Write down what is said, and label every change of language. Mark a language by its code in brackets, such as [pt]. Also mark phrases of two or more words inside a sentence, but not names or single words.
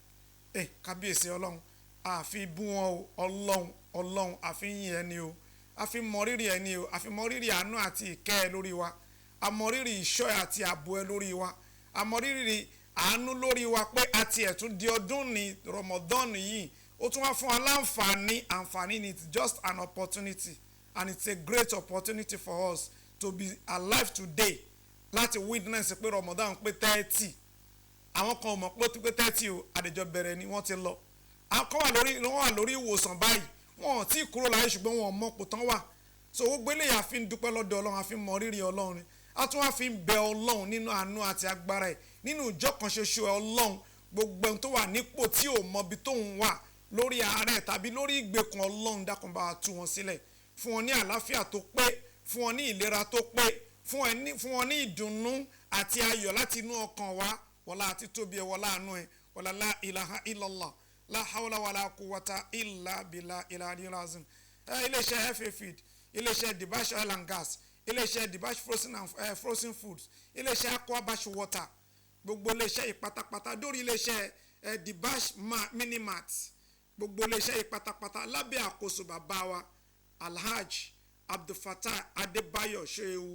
[yo] Kábíyèsí ọlọ́run àfi bú wọn o, ọlọ́run àfi yìn ẹni o, àfi mọrírì ẹni o, àfi mọrírì àánú àti ìkẹ́ ẹ lórí wa, àmọrírì ìṣọ́ ẹ àti ààbò ẹ lórí wa, àmọrírì àánú lórí wa pé àti ẹ̀tún di ọdún ní Ramadan yìí ó tún wá fún wa àǹfààní ni. [en] It's just an opportunity and it's a great opportunity for us to be alive today [yo] láti witness pé Ramadan pé 30. Àwọn kan mọ̀ pé ó ti pé 30 o, àdèjọ bẹ̀rẹ̀ ni wọ́n ti lọ. Àwọn kan wà lórí ìwòsàn báyìí wọn ò tí ì kúrò láyé ṣùgbọ́n wọn ò mọ̀ kò tán wà. So gbogbo eléyìí a fi ń dúpẹ́ lọ́dọ̀ Ọlọ́run, a fi ń mọ rírì Ọlọ́run ni. A tún wá fi ń bẹ Ọlọ́run nínú àánú àti agbára ẹ̀ nínú ìjọ kan ṣoṣo Ọlọ́run. Gbogbo ẹni tó wà nípò tí ò mọ ibi tóun wà lórí àárẹ̀ tàbí lórí ìgbèkùn Ọlọ́run dákun bá tú wọn sílẹ̀, fún wọn ní àlàáfíà tó pé, fún wọn ní ìlera tó pé, fún wọn ní ìdùnnú àti ayọ̀ láti inú ọkàn wa. Wọlá àti tóbi ẹ wọlá [ar] àánú ẹ wọlá لا إله إلا الله لا حول ولا قوة إلا بالله العلي العظيم. [yo] Iléeṣẹ́ FAF, iléeṣẹ́ Dibash Oil and Gas, iléeṣẹ́ Dibash Frozen Foods, iléeṣẹ́ Aquabash Water, gbogbo iléeṣẹ́ ìpátápátá dórí iléeṣẹ́ Dibash Minimat, gbogbo iléeṣẹ́ ìpátápátá lábẹ́ àkóso bàbá wa Alhaj Abdulfatah Adébáyọ̀ Ṣehu.